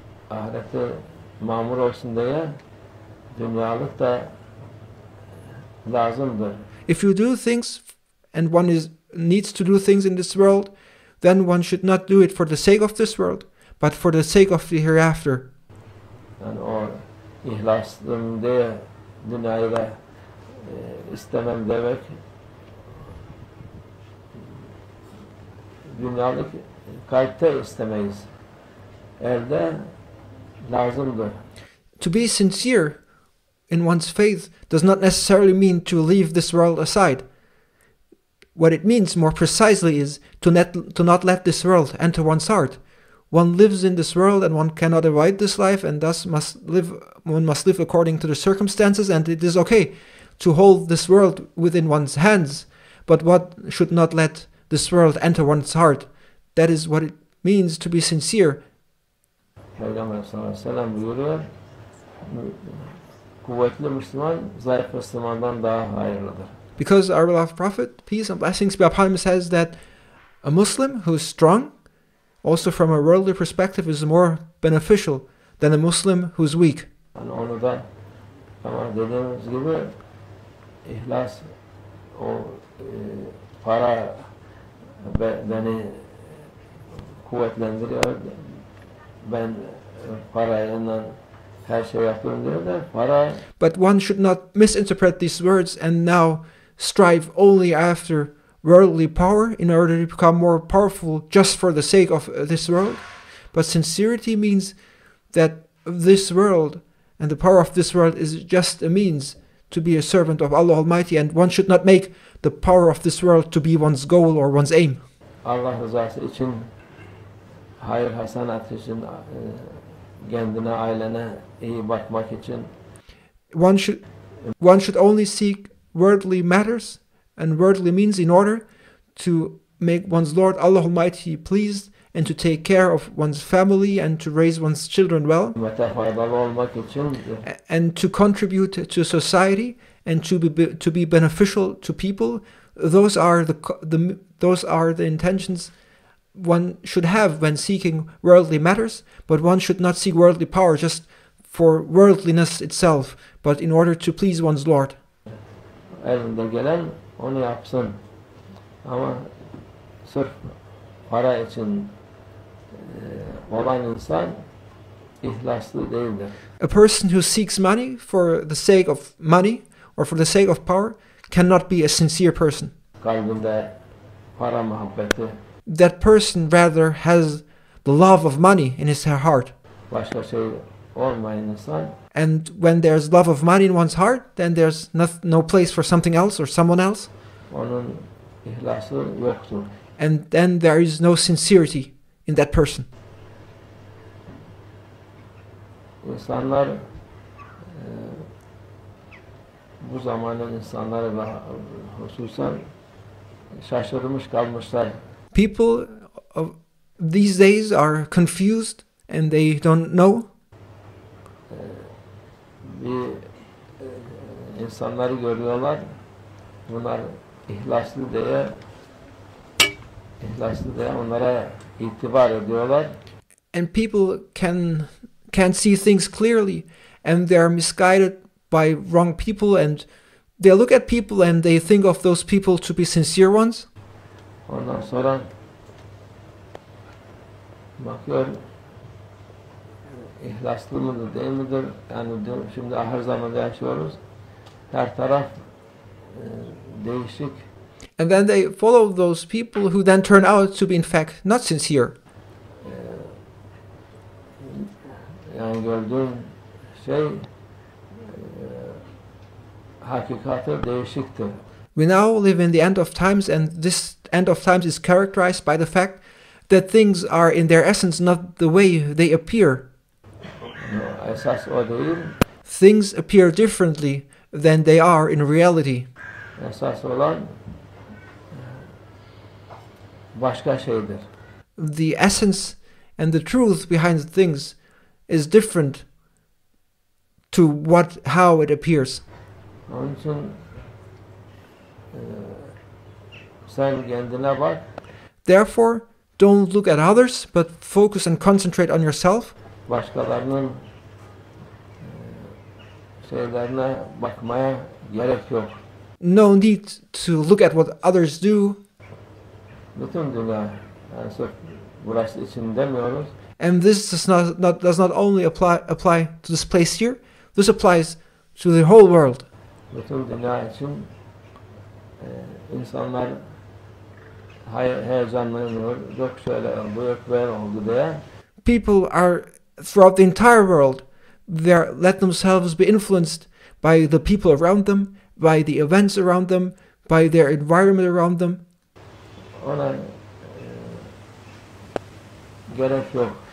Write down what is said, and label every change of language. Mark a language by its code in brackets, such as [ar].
[tr] Ahirette mamur olsun diye dünyalık da lazımdır. [en] If you do things and one needs to do things in this world, then one should not do it for the sake of this world, but for the sake of the hereafter. [tr] Yani o ihlaslım diye dünyayı da istemem demek dünyalık kalpte istemeyiz. Elde lazımdır. [en] To be sincere in one's faith does not necessarily mean to leave this world aside. What it means more precisely is to not let this world enter one's heart. One lives in this world and one cannot avoid this life, and thus one must live according to the circumstances, and it is okay to hold this world within one's hands, but one should not let this world enter one's heart. That is what it means to be sincere. [tr] Peygamber sallallahu aleyhi ve sellem buyuruyor, kuvvetli Müslüman, zayıf Müslümandan daha hayırlıdır. [en] Because our beloved Prophet, peace and blessings be upon him, says that a Muslim who is strong, also from a worldly perspective, is more beneficial than a Muslim who is weak. [tr] Yani onu da ama dediğimiz gibi ihlas o para beni kuvvetlendiriyor. Ben parayla her şey yapıyorum diyor da para. [en] But one should not misinterpret these words and now strive only after worldly power in order to become more powerful just for the sake of this world. But sincerity means that this world and the power of this world is just a means to be a servant of Allah Almighty, and one should not make the power of this world to be one's goal or one's aim. [tr] Allah rızası için, hayır hasenat için, kendine, ailene iyi bakmak için. [en] One should only seek worldly matters and worldly means in order to make one's Lord Allah Almighty pleased and to take care of one's family and to raise one's children well, [tr] Faydalı olmak için, [en] and to contribute to society and to be beneficial to people. Those are the intentions one should have when seeking worldly matters, but one should not seek worldly power just for worldliness itself, but in order to please one's Lord. [tr] elinde gelen onu yapsın. Ama sırf para için olan insan ihlaslı değildir. [en] A person who seeks money for the sake of money or for the sake of power cannot be a sincere person. [tr] Kalbinde para muhabbeti, [en] That person rather has the love of money in his heart. [tr] başka şey olmayan insan [en] And when there's love of money in one's heart, then there's no place for something else or someone else. [tr] onun ihlası yoktur. [en] And then there is no sincerity in that person. [tr] İnsanlar bu zamanın insanları ve hususen şaşırmış kalmışlar. [en] People of these days are confused and they don't know. [tr] Bir insanları görüyorlar. Bunlar ihlaslı diye onlara itibar ediyorlar. [en] And people can't see things clearly, and they are misguided by wrong people, and they look at people and they think of those people to be sincere ones. [tr] Ondan sonra bakıyor ihlaslı mıdır değil midir? Yani şimdi ahir zamanda yaşıyoruz. Her taraf değişik. [en] And then they follow those people who then turn out to be in fact not sincere. [tr] Yani gördüğün şey hakikati değişiktir. [en] We now live in the end of times, and this end of times is characterized by the fact that things are in their essence not the way they appear. [tr] Esas o değil. [en] Things appear differently than they are in reality. [tr] Esas olan başka şeydir. [en] The essence and the truth behind things is different to how it appears. [tr] Onun için sen kendine bak. [en] Therefore, don't look at others, but focus and concentrate on yourself. [tr] Başkalarının şeylerine bakmaya gerek yok. [en] No need to look at what others do. [tr] Bütün dünya, yani sırf burası için demiyoruz. [en] And this does not only apply to this place here. This applies to the whole world. [tr] Bütün dünya için insanlar heyecanlanıyor. Yok şöyle oldu, yok böyle oldu diye. [en] People are throughout the entire world. They let themselves be influenced by the people around them, by the events around them, by their environment around them. [tr] Ona gerek yok.